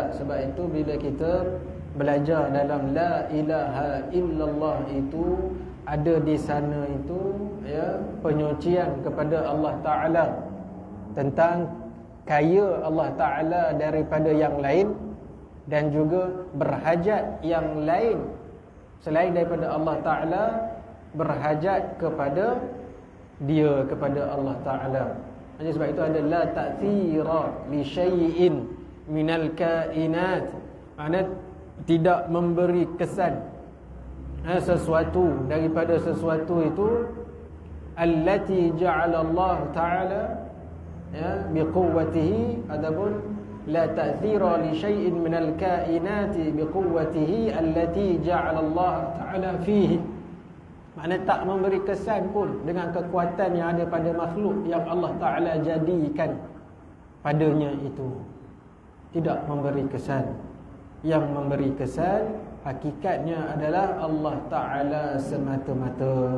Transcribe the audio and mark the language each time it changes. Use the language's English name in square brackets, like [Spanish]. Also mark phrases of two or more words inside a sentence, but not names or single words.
[Malay] Sebab itu bila kita belajar dalam [Arabic] لا إله إلا الله [Malay] itu, ada di sana itu penyucian kepada [Arabic] الله تعالى, [Malay] tentang kaya [Arabic] الله تعالى [Malay] daripada yang lain, dan juga berhajat yang lain selain daripada [Arabic] الله تعالى [Malay] berhajat kepada dia, kepada [Arabic] الله تعالى. [Malay] Jadi sebab itu ada [Arabic] لا تأثير لشيء من الكائنات, [Malay] maknanya tidak memberi kesan sesuatu daripada sesuatu itu, [Arabic] التي جعل الله تعالى بقوته, ataupun لا تأثير لشيء من الكائنات بقوته التي جعل الله تعالى فيه. [Malay] Maknanya tak memberi kesan pun dengan kekuatan yang ada pada makhluk yang [Arabic] الله تعالى [Malay] jadikan padanya itu. Tidak memberi kesan. Yang memberi kesan hakikatnya adalah [Arabic] الله تعالى [Malay] semata-mata.